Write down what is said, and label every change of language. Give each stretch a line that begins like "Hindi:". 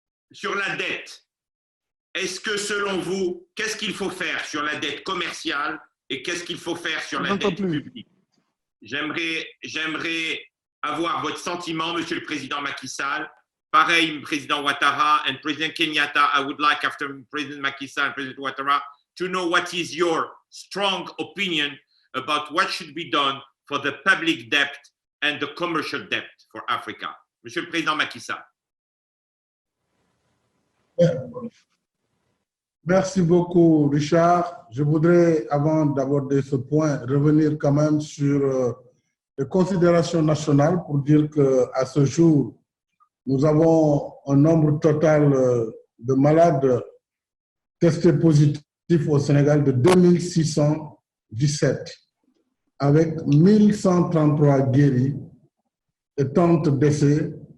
French: Sur la dette, est-ce que selon vous, qu'est-ce qu'il faut faire sur la dette commerciale et qu'est-ce qu'il faut faire sur la dette publique? J'aimerais avoir votre sentiment, Monsieur le Président Macky Sall.
English: Pareil, Président Ouattara and President KENYATTA, I would like, after President Macky Sall and President Ouattara, to know what is your strong opinion about what should be done for the public debt and the commercial debt for Africa.
French: Monsieur le Président Macky Sall. Merci beaucoup, Richard. Je voudrais, avant d'aborder ce point, revenir quand même sur les considérations nationales pour dire qu'à ce jour, nous avons un nombre total de malades testés positifs au Sénégal de 2617, avec 1133 guéris et 30 décès.